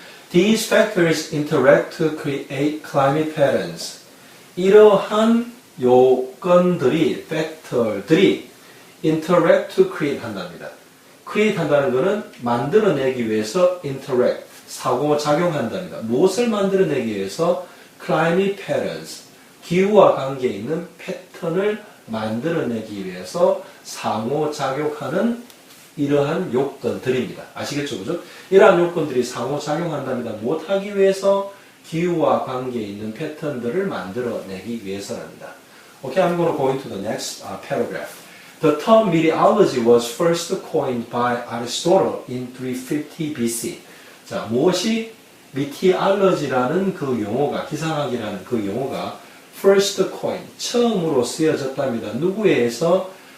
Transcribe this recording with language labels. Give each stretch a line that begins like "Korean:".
English: These factors interact to create climate patterns.
Korean: 이러한 요건들이, 팩터들이
English: interact to create
Korean: 한답니다. create 한다는 것은 만들어내기 위해서 interact, 상호작용한답니다. 무엇을 만들어내기 위해서
English: climate patterns,
Korean: 기후와 관계 있는 패턴을 만들어내기 위해서 상호작용하는 이러한 요건들입니다. 아시겠죠? 그죠? 이러한 요건들이 상호작용한답니다. 무엇하기 위해서? 기후와 관계 있는 패턴들을 만들어내기 위해서랍니다.
English: Okay, I'm going to go into the next paragraph. The term meteorology was first coined by Aristotle in 350 BC.
Korean: 자, 무엇이 meteorology라는 그 용어가, 기상학이라는 그 용어가
English: first coin,
Korean: 처음으로 쓰여졌답니다. 누구에 의해서?